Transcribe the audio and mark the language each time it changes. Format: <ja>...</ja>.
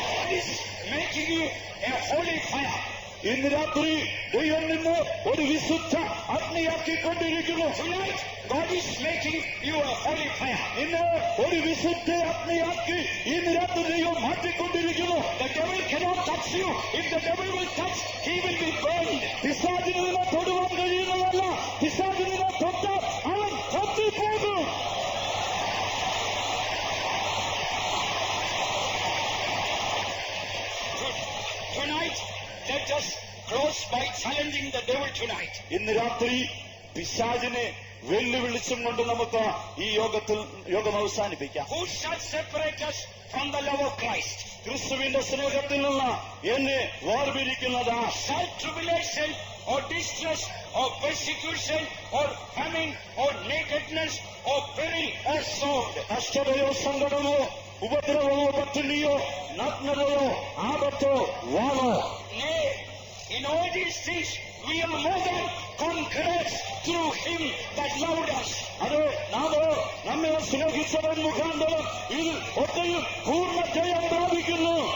<en>This making you a holy fire.</en> <ml>ഇന്ന് രാത്രി ദൈവം നിന്ന് ഒരു വിശുദ്ധ അഗ്നിയാക്കിക്കൊണ്ടിരിക്കുന്നു.</ml> <en>Tonight God is making you a holy fire.</en> <ml>നിന്നെ ഒരു വിശുദ്ധ അഗ്നിയാക്കി ഈ നിരത്ത് ദൈവം മാറ്റിക്കൊണ്ടിരിക്കുന്നു.</ml> <en>The devil cannot touch you. If the devil will touch, he will be burned.</en> <ml>പിശാചിന് നിന്നെ തൊടുവാൻ കഴിയുന്നതല്ല. പിശാചിന് നിന്നെ തൊട്ടാൽ അവൻ കത്തിപ്പോകും.</ml> <en>Tonight, let us close by challenging the devil tonight.</en> <ml>ഇന്ന് രാത്രി പിശാചിനെ വെല്ലുവിളിച്ചും കൊണ്ട് നമുക്ക് ഈ യോഗം അവസാനിപ്പിക്കാം.</ml> <en>Who shall separate us from the love of Christ?</en> <ml>ക്രിസ്തുവിന്റെ സ്നേഹത്തിൽ നിന്ന് എന്നെ വേർപിരിക്കുന്നതാ?</ml> <en>Shall tribulation or distress or persecution or famine or nakedness or peril or sword?</en> <ml>കഷ്ടതയോ സങ്കടമോ ഉപദ്രവമോ പട്ടിണിയോ നഗ്നതയോ ആപത്തോ വാളോ?</ml> <en>Nay, in all these things we are more than conquerors through him that loved us.</en> <ml>അത് നമ്മെ സ്നേഹിച്ചവൻ മുഖാന്തരം ഇതിൽ ഒക്കെയും പൂർണ്ണ ജയം പ്രാപിക്കുന്നു.</ml>